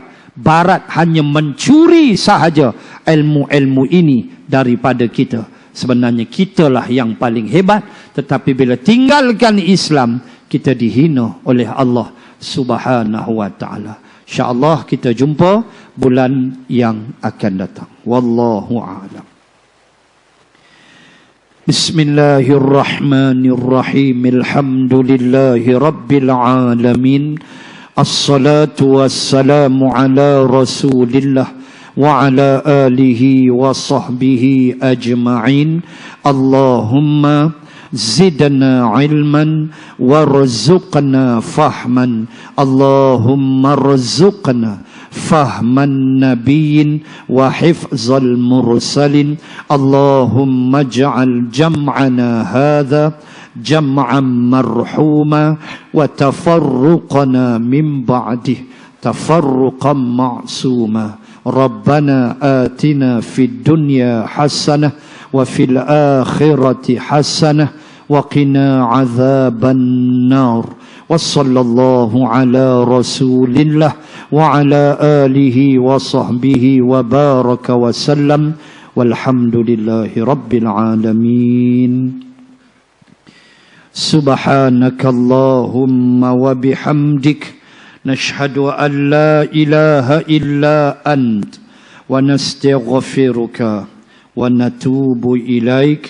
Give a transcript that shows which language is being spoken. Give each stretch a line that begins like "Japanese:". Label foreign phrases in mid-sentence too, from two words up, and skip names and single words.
Malay: Barat hanya mencuri sahaja ilmu-ilmu ini daripada kita. Sebenarnya kitalah yang paling hebat, tetapi bila tinggalkan Islam, kita dihina oleh Allah
Arabic: سبحانه وتعالى.
Malay: InsyaAllah kita jumpa bulan yang akan datang.
Arabic: والله أعلم. بسم الله الرحمن الرحيم. الحمد لله رب العالمين. الصلاة والسلام على رسول الله وعلى آله وصحبه أجمعين. اللهم زدنا علما وارزقنا فهما. اللهم ارزقنا فهم النبيين وحفظ المرسلين. اللهم اجعل جمعنا هذا جمعا مرحوما وتفرقنا من بعده تفرقا معصوما. ربنا آتنا في الدنيا حسنة وفي الآخرة حسنة وقنا عذاب النار. وصلى الله على رسول الله وعلى آله وصحبه وبارك وسلم. والحمد لله رب العالمين. سبحانك اللهم وبحمدك نشهد أن لا إله إلا أنت ونستغفرك ونتوب إليك.